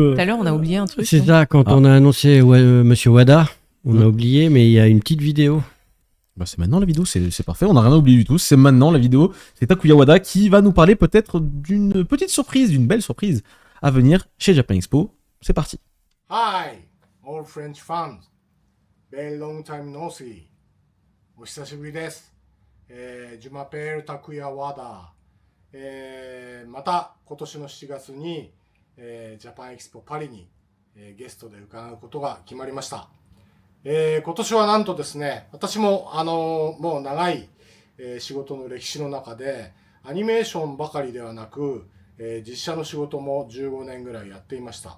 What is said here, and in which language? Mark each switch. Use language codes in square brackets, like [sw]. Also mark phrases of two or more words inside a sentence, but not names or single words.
[fr] Tout à l'heure, on a oublié un truc. C'est non ça, quand Ah. on a annoncé Monsieur Wada, on a oublié, mais il y a une petite vidéo. c'est maintenant la vidéo, c'est parfait, on n'a rien oublié du tout. C'est maintenant la vidéo. C'est Takuya Wada qui va nous parler peut-être d'une petite surprise, d'une belle surprise à venir chez Japan Expo. C'est parti. [en] Hi, all French fans. Very long time no see. [ja] お久しぶりです。 [fr] Je m'appelle [ja] Takuya Wada。また今年の7月に、ジャパンエキスポパリに、ゲストで伺うことが決まりました。今年はなんとですね、私ももう長い、仕事の歴史の中でアニメーションばかりではなく、実写の仕事も15年ぐらいやっていました。